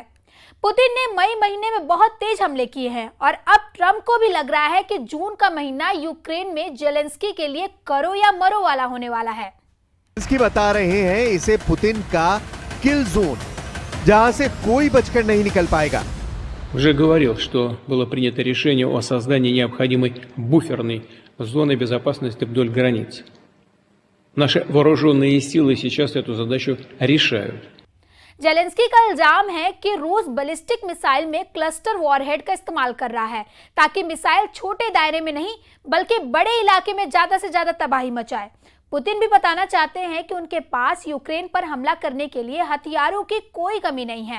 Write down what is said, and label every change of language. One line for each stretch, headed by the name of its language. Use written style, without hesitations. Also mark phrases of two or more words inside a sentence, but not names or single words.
Hindi: पुतिन ने मई महीने में बहुत तेज हमले किए हैं और अब ट्रंप को भी लग रहा है कि जून का महीना यूक्रेन में जेलेंस्की के लिए करो या मरो वाला होने वाला है। जेलेंस्की बता रहे हैं इसे पुतिन का
English: kill zone,
Hindi: जहां से कोई बचकर नहीं निकल पाएगा।
Russian: Уже говорил, что было принято решение о создании необходимой буферной зоны безопасности вдоль границ. Наши вооруженные силы сейчас эту задачу решают.
Hindi: जेलेंस्की का इल्जाम है कि रूस
English: ballistic missile
Hindi: में
English: cluster warhead
Hindi: का इस्तेमाल कर रहा है ताकि मिसाइल छोटे दायरे में नहीं बल्कि बड़े इलाके में ज्यादा से ज्यादा तबाही मचाए। पुतिन भी बताना चाहते हैं कि उनके पास यूक्रेन पर हमला करने के लिए हथियारों की कोई कमी नहीं है।